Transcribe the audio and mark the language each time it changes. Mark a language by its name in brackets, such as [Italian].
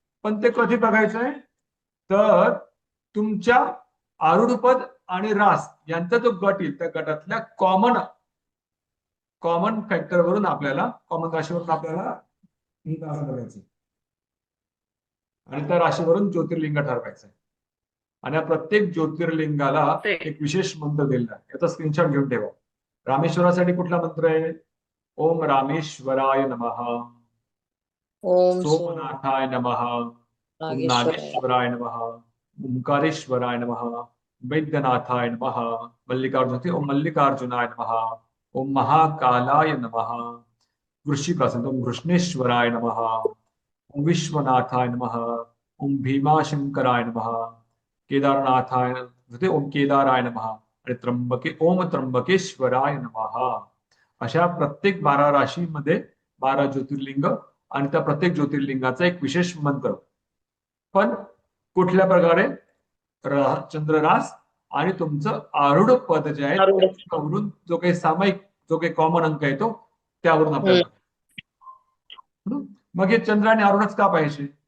[Marathi] पण ते कधी बघायचंय तर तुमच्या आरूढपद आणि रास यांचा जो गट येईल त्या गटातल्या कॉमन फॅक्टरवरून आपल्याला कॉमन राशीवरून आपल्याला ही रास बघायची आणि त्या राशीवरून ज्योतिर्लिंग ठरवायचंय. आणि या प्रत्येक ज्योतिर्लिंगाला एक विशेष मंत्र दिलेला आहे. याचा स्क्रीनशॉट घेऊन ठेवा. रामेश्वरासाठी कुठला मंत्र आहे? [Sanskrit] ओम रामेश्वराय नमः. ओम सोमनाथाय नमः, ओम नागेश्वराय नमः, ओंकारेश्वराय नमः, वैद्यनाथाय नमः, मल्लिकार्जुन ओम मल्लिकार्जुनाय नमः, ओम महाकालाय नमः, वृश्चिकासन ओम वृष्णेश्वराय नमः, ओम विश्वनाथाय नमः, ओम भीमाशंकराय नमः, केदारनाथाय ओम केदाराय नमः आणि ओम त्र्यंबकेश्वराय नमः. [Marathi] अशा प्रत्येक 12 राशीमध्ये 12 ज्योतिर्लिंग आणि त्या प्रत्येक ज्योतिर्लिंगाचा एक विशेष मंत्र. पण कुठल्या प्रकारे चंद्ररास आणि तुमचं आरूढ पद जे आहे आरूढ. त्यावरून जो काही सामायिक जो काही कॉमन अंक येतो त्यावरून आपल्याला मग हे चंद्र आणि आरूढच का पाहिजे?